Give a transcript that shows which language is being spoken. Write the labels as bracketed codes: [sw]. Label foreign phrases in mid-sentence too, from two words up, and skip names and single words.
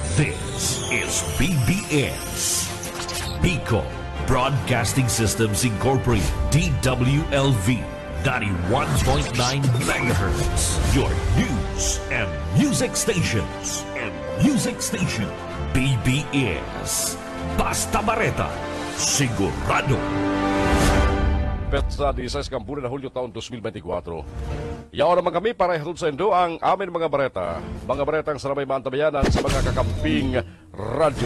[en] This is BBS, Pico Broadcasting Systems Incorporated, DWLV, 91.9 megahertz. Your news and music stations. [bik] BBS, Basta Bareta, sigurado. Sa 16 bulan na Hulyo taon 2024. Yaw naman kami para ihatod sa indo ang amin mga bareta. Mga baretang saramay maantabayanan sa mga kakamping radyo.